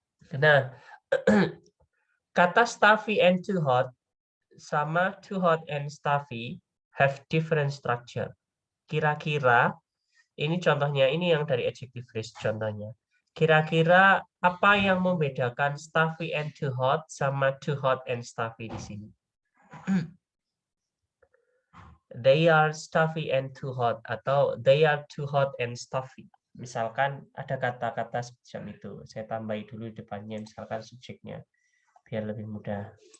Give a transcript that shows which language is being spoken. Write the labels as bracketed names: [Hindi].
[Indonesian] Nah, kata [English] stuffy and too hot sama too hot and stuffy have different structure. [Indonesian] Kira-kira, ini contohnya, ini yang dari adjective phrase contohnya. Kira-kira apa yang membedakan [English] stuffy and too hot [Indonesian] sama [English] too hot and stuffy [Indonesian] di sini? [English] They are stuffy and too hot, atau they are too hot and stuffy. [Indonesian] Misalkan ada kata-kata semacam itu, saya tambahi dulu depannya, misalkan subjeknya, biar lebih mudah.